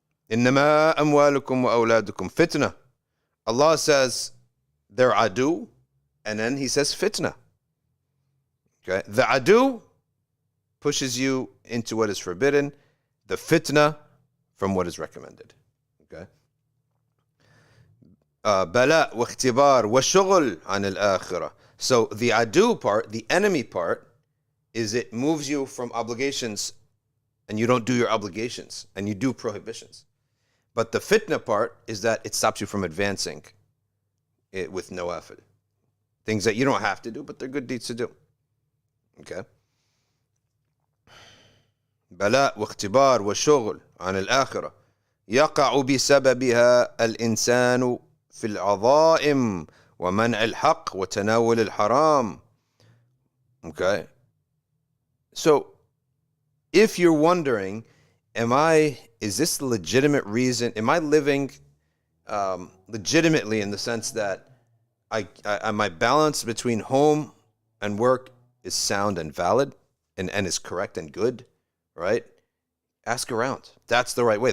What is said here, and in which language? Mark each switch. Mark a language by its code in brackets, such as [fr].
[ar] إنما أموالكم وأولادكم فتنة. [en] Allah says they're adu, and then He says fitna. Okay. The adu pushes you into what is forbidden. The fitna from what is recommended. Okay. [ar] بلاء واختبار وشغل عن الآخرة. [en] So the adu part, the enemy part, is it moves you from obligations and you don't do your obligations and you do prohibitions. But the fitna part is that it stops you from advancing it with no effort. Things that you don't have to do, but they're good deeds to do. Okay? [ar] بلاء واختبار وشغل عن الآخرة يقع بسببها الإنسان في العظائم ومنع الحق وتناول الحرام. [en] Okay? So, if you're wondering, is this the legitimate reason? Am I living legitimately in the sense that my balance between home and work is sound and valid and is correct and good, right? Ask around. That's the right way.